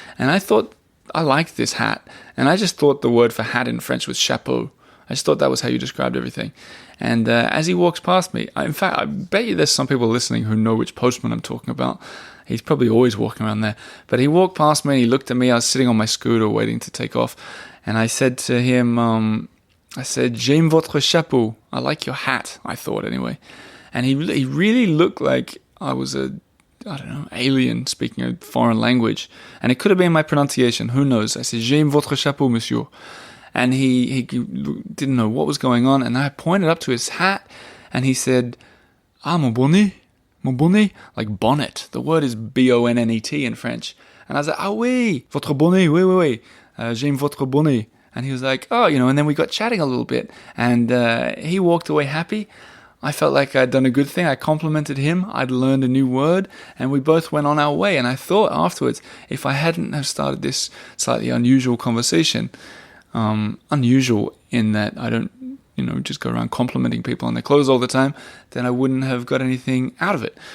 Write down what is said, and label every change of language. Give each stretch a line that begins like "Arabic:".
English: And I thought, I liked this hat, and I just thought the word for hat in French was chapeau. I just thought that was how you described everything. And as he walks past me, in fact, I bet you there's some people listening who know which postman I'm talking about. He's probably always walking around there. But he walked past me, and he looked at me. I was sitting on my scooter waiting to take off. And I said to him,
French: j'aime votre chapeau.
English: I like your hat, I thought anyway. And he really looked like I was alien speaking a foreign language. And it could have been my pronunciation, who knows. I said,
French: j'aime votre chapeau, monsieur.
English: And he didn't know what was going on. And I pointed up to his hat, and he said,
French: mon bonnet,
English: like bonnet. The word is bonnet in French. And I was like,
French: oui, votre bonnet, oui, j'aime votre bonnet.
English: And he was like, and then we got chatting a little bit. And he walked away happy. I felt like I'd done a good thing. I complimented him. I'd learned a new word, and we both went on our way. And I thought afterwards, if I hadn't have started this slightly unusual conversation, unusual in that I don't, just go around complimenting people on their clothes all the time, then I wouldn't have got anything out of it.